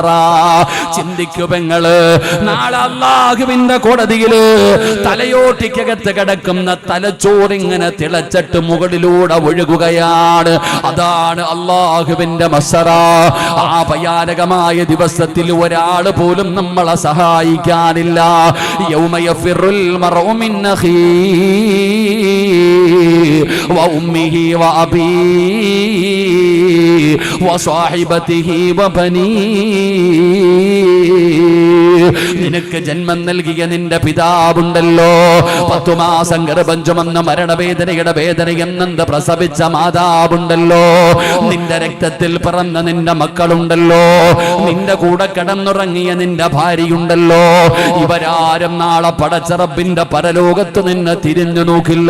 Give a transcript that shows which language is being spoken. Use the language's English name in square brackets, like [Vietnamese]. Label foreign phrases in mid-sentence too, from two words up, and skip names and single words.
[Malayalam] ചിന്തിക്കു പെങ്ങള്, നാളെ അല്ലാഹുവിന്റെ കോടതിയില് തലയോട്ടിക്കകത്ത് കിടക്കുന്ന തലച്ചോറിങ്ങനെ തിളച്ചിട്ട് മുകളിലൂടെ ഒഴുകുകയാണ്. അതാണ് അല്ലാഹുവിന്റെ മസ്സറ. ആ ഭയാനകമായ ദിവസത്തിൽ ഒരാള് പോലും നമ്മളെ സഹായിക്കാനില്ല. [Arabic] يوم يفر المرء من أخيه وأمه وأبيه وصاحبته وبنيه. [Malayalam] നിനക്ക് ജന്മം നൽകിയ നിന്റെ പിതാവുണ്ടല്ലോ, 10 മാസം ഗർഭം ചുമന്ന മരണവേദനയുടെ വേദനയെന്നത് പ്രസവിച്ച മാതാവുണ്ടല്ലോ, നിന്റെ രക്തത്തിൽ പിറന്ന നിന്റെ മക്കളുണ്ടല്ലോ, നിന്റെ കൂടെ കിടന്നുറങ്ങിയ നിന്റെ ഭാര്യയുണ്ടല്ലോ, ഇവരാരും നാളെ പടച്ച റബ്ബിന്റെ പരലോകത്ത് നിന്നെ തിരിഞ്ഞു നോക്കില്ല.